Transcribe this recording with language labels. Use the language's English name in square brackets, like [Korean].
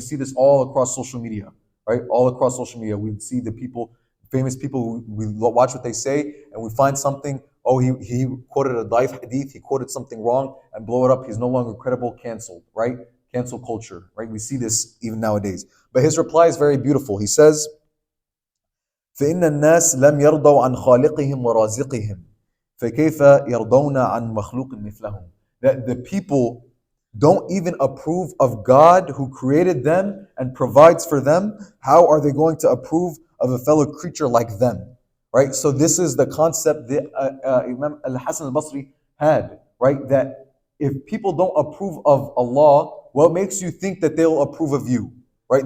[English] We see this all across social media, right? All across social media, we see the people, famous people, we watch what they say, and we find something. Oh, he quoted a daif hadith, he quoted something wrong, and blow it up. He's no longer credible, canceled, right? Cancel culture, right? We see this even nowadays. But his reply is very beautiful. He says, [Arabic] فإن الناس لم يرضوا عن خالقهم ورازقهم فكيف يرضون عن مخلوق مثلهم. [English] That the people don't even approve of God who created them and provides for them. How are they going to approve of a fellow creature like them? Right? So this is the concept that Imam Al-Hasan al-Basri had, right? That if people don't approve of Allah, what makes you think that they'll approve of you? Right?